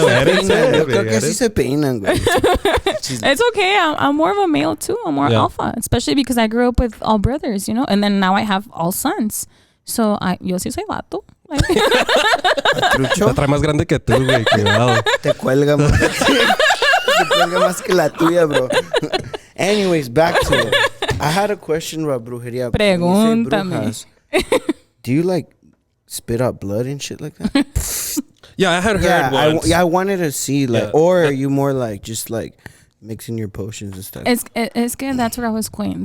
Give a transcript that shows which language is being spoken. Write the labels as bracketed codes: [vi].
[es] Yo creo que así se peinan, güey. [en] It's okay. I'm more of a male too. I'm more alpha, especially because I grew up with all brothers, you know, and then now I have all sons. [es] So yo sí soy vato. La trae más grande que tú, güey. Cuidado. Te cuelga más. Te cuelga más que la tuya, bro. [en] Anyways, back to it. I had a question about brujería. [es] Pregúntame. [en] Do you like spit out blood and shit like that? Yeah, I had heard once. I wanted to see, like, or are you more like just like mixing your potions and stuff? It's good. That's what I was going.